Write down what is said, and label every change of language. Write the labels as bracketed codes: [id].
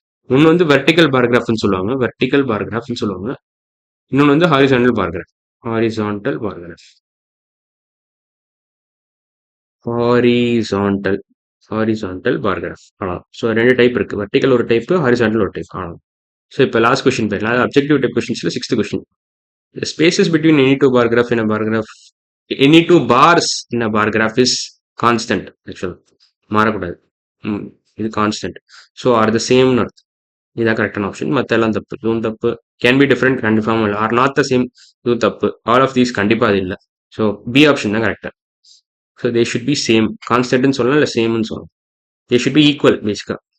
[ta] ஒன்று வந்து வெர்டிகல் பாராகிராஃப்னு சொல்லுவாங்க, இன்னொன்று வந்து ஹாரிசாண்டல் பாராகிராஃப். ஹாரிசான்டல் ஹாரிசான்டல் பார் கிராஃப் அவ்வளோ. ஸோ 2 டைப் இருக்கு. வெர்டிகல் ஒரு டைப், ஹாரிசான்டல் ஒரு டைப் அவ்வளோ. ஸோ இப்போ லாஸ்ட் கொஸ்டின் போயிடலாம். Objective type கொஸ்டின்ஸ்ல 6th question. [en] The spaces between any two bar graph in a bar graph, any two bars in a bar graph is constant. [ta] Actually, மாறக்கூடாது. இது constant. So R த சேம்னு அர்த்தம். இதான் கரெக்டான option. மற்ற எல்லாம் தப்பு. இதுவும் தப்பு. [en] Can be different confirm இல்லை. Are not the same, [ta] இதுவும் தப்பு. [en] all of these [ta] கண்டிப்பாக அது இல்லை. [en] So B option தான் கரெக்டாக. So they should be same. [ta] கான்ஸ்டன்ட்னு சொல்லலாம், இல்லை சேம்னு சொல்லலாம். தே ஷுட் பி ஈக்குவல் பேசிக்காக.